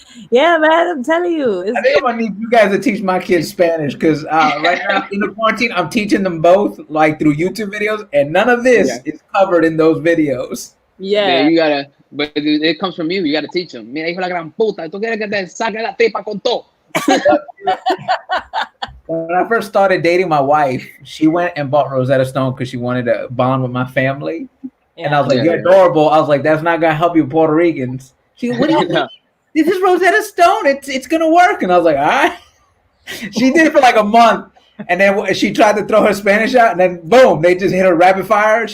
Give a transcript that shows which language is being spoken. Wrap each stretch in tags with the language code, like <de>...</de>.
<en>Yeah, man, I'm telling you. I think I'm gonna need you guys to teach my kids Spanish because right now in the quarantine, I'm teaching them both like through YouTube videos, and none of this is covered in those videos. Yeah, you gotta, but it comes from you. You gotta teach them.</en> <es>Mira, hijo la gran puta, tú quieres que te saque la tripa con todo.</es> <en>When I first started dating my wife, she went and bought Rosetta Stone because she wanted to bond with my family, and I was like, "You're adorable." I was like, "That's not gonna help you Puerto Ricans." She, what do you mean? This is Rosetta Stone. It's gonna work. And I was like, all right. She did it for like a month, and then she tried to throw her Spanish out, and then boom, they just hit her rapid fire.</en>